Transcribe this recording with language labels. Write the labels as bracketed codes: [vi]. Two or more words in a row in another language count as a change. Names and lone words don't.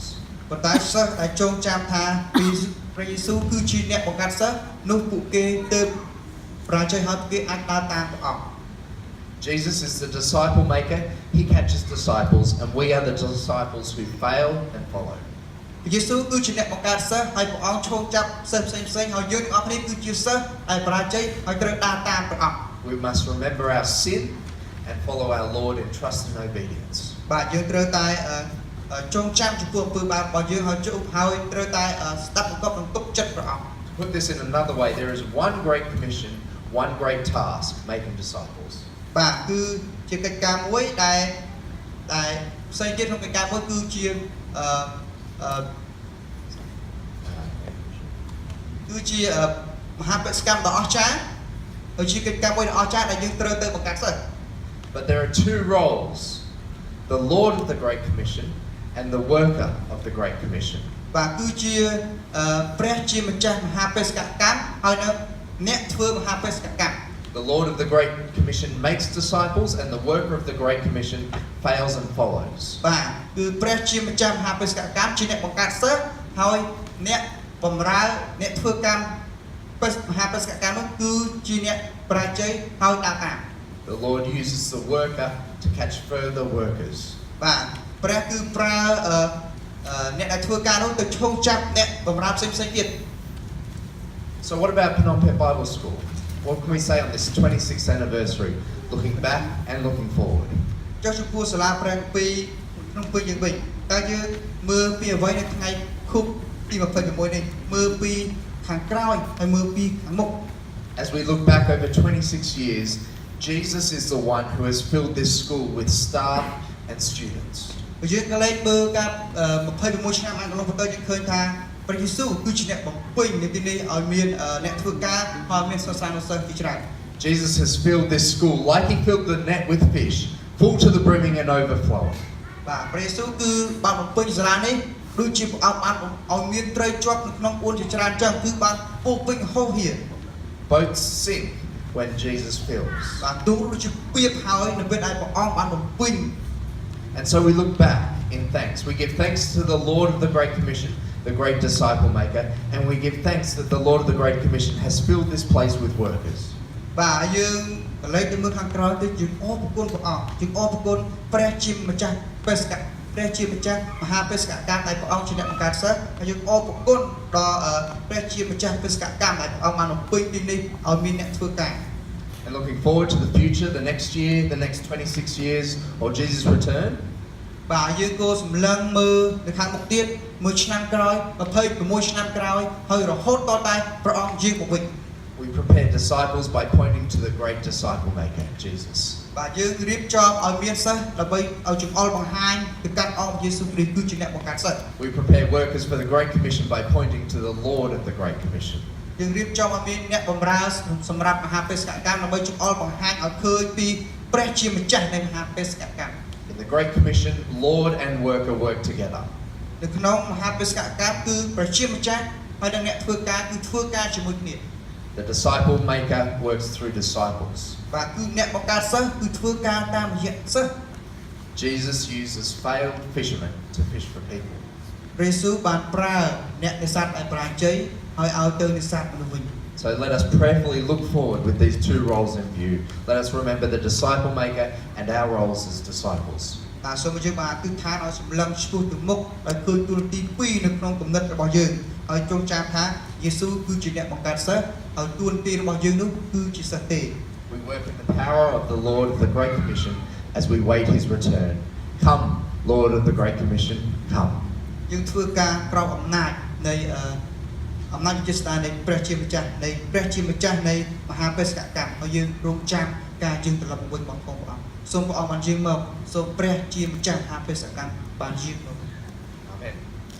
[km] ប៉ុន្តែសិស្សដែលចងចាំថាព្រះយេស៊ូវគឺជាអ្នកបង្កើតសិស្សនោះពួកគេទៅប្រាជ័យហើយពួកគេអាចដើរតាមព្រះអង្គ [en] Jesus is the disciple maker, he catches disciples, and we are the disciples who fail and follow. [km] ព្រះយេស៊ូវគឺជាអ្នកបង្កើតសិស្សហើយព្រះអង្គឈោងចាប់សិស្សផ្សេងៗហើយយើងទាំងអស់គ្នាគឺជាសិស្សដែលបរាជ័យហើយត្រូវដើរតាមព្រះអង្គ [en] We must remember our sin and follow our Lord in trust and obedience. [km] បាទយើងត្រូវតែចងចាំចំពោះអំពើបាបរបស់យើងហើយត្រូវតែស្ដាប់បង្គាប់និងទុកចិត្តព្រះអង្គ [en] To put this in another way, there is one great commission, one great task, making disciples. [km] បាទគឺជាកិច្ចការមួយដែលផ្សេងទៀតក្នុងកិច្ចការមួយគឺជាមហាបេសកកម្មដ៏អស្ចារ្យហើយជាកិច្ចការមួយដ៏អស្ចារ្យដែលយើងត្រូវទៅបង្កើតសិស្ស [en] But there are two roles, the Lord of the Great Commission and the worker of the Great Commission. [km] បាទគឺជាព្រះជាម្ចាស់មហាបេសកកម្មហើយនៅអ្នកធ្វើមហាបេសកកម្ម [en] The Lord of the Great Commission makes disciples and the worker of the Great Commission fails and follows. [km] បាទគឺព្រះជាម្ចាស់មហាបេសកកម្មជាអ្នកបង្កើតសិស្សហើយអ្នកបម្រើអ្នកធ្វើកម្មមហាបេសកកម្មនោះគឺជាអ្នកបរាជ័យហើយដើរតាម [en] The Lord uses the worker to catch further workers. [km] បាទព្រះគឺប្រើអ្នកដែលធ្វើការនោះទៅឈោងចាប់អ្នកបម្រើផ្សេងៗទៀត [en] So what about Phnom Penh Bible School? What can we say on this 26th anniversary, looking back and looking forward? [km] ចុះចំពោះសាលាព្រះពីក្នុងពេលយើងវិញតើយើងមើលពីអ្វីនៅថ្ងៃខួបទី26នេះមើលពីខាងក្រោយហើយមើលពីខាងមុខ [en] As we look back over 26 years, Jesus is the one who has filled this school with staff and students. [km] យើងក៏លេខមើលការ26ឆ្នាំកន្លងទៅយើងឃើញថាព្រះយេស៊ូវគឺជាអ្នកបំពេញនៅទីនេះឲ្យមានអ្នកធ្វើការហើយមានសិស្សានុសិស្សជាច្រើន [en] Jesus has filled this school like he filled the net with fish, full to the brimming and overflowing. [km] បាទព្រះយេស៊ូវគឺបានបំពេញសាលានេះដូចជាព្រះអង្គបានឲ្យមានត្រីជាប់នៅក្នុងអួនជាច្រើនចឹងគឺបានពោពេញហូរហៀ [en] Boats sink when Jesus fills. [km] បាទទូលដូចជាពីបហើយនៅពេលដែលព្រះអង្គបានបំពេញ [en] And so we look back in thanks. We give thanks to the Lord of the Great Commission, the great disciple maker, and we give thanks that the Lord of the Great Commission has filled this place with workers. [km] បាទយើងក៏លេខទៅមើលខាងក្រោយទៅយើងអរគុណព្រះអង្គយើងអរគុណព្រះជាម្ចាស់បេសកព្រះជាម្ចាស់មហាបេសកកម្មដែលព្រះអង្គជាអ្នកបង្កើតសិស្សហើយយើងអរគុណដល់ព្រះជាម្ចាស់បេសកកម្មដែលព្រះអង្គបានបំពេញទីនេះឲ្យមានអ្នកធ្វើការ [en] And looking forward to the future, the next year, the next 26 years, or Jesus' return. [km] បាទយើងក៏សម្លឹងមើលនៅខាងមុខទៀតមួយឆ្នាំក្រោយ26ឆ្នាំក្រោយហើយរហូតដល់តែព្រះអង្គយាងមកវិញ [en] We prepare disciples by pointing to the great disciple maker, Jesus. [km] បាទយើងរៀបចំឲ្យមានសិស្សដើម្បីឲ្យចង្អុលបង្ហាញទៅកាន់អង្គយេស៊ូវគ្រីស្ទគឺជាអ្នកបង្កើតសិស្ស [en] We prepare workers for the Great Commission by pointing to the Lord of the Great Commission. [km] យើងរៀបចំឲ្យមានអ្នកបម្រើសម្រាប់មហាបេសកកម្មដើម្បីចង្អុលបង្ហាញឲ្យឃើញពីព្រះជាម្ចាស់នៃមហាបេសកកម្ម [en] In the Great Commission, Lord and worker work together. [km] នៅក្នុងមហាបេសកកម្មគឺព្រះជាម្ចាស់ហើយនិងអ្នកធ្វើការគឺធ្វើការជាមួយគ្នា [en] The disciple maker works through disciples. [km] បាទគឺអ្នកបង្កើតសិស្សគឺធ្វើការតាមរយៈសិស្ស [en] Jesus uses failed fishermen to fish for people. [km] ព្រះយេស៊ូវបានប្រើអ្នកនេសាទដែលបរាជ័យហើយឲ្យទៅនេសាទមនុស្សវិញ [en] So let us prayerfully look forward with these two roles in view. Let us remember the disciple maker and our roles as disciples. [km] បាទសូមយើងបានទិដ្ឋានឲ្យសម្លឹងឆ្ពោះទៅមុខដោយឃើញទូលទី2នៅក្នុងគំនិតរបស់យើងហើយចងចាំថាយេស៊ូវគឺជាអ្នកបង្កើតសិស្សហើយទូលទីរបស់យើងនោះគឺជាសិស្សទេ [en] We work in the power of the Lord of the Great Commission as we wait his return. Come, Lord of the Great Commission, come. [km] យើងធ្វើការក្រោមអំណាចនៃអំណាចជាស្ដារនៃព្រះជាម្ចាស់នៃព្រះជាម្ចាស់នៃមហាបេសកកម្មហើយយើងរងចាំការយើងត្រឡប់មកវិញបងប្អូនព្រះអង្គសូមព្រះអង្គបានយាងមកសូមព្រះជាម្ចាស់មហាបេសកកម្មបានយាងមក [en] Amen.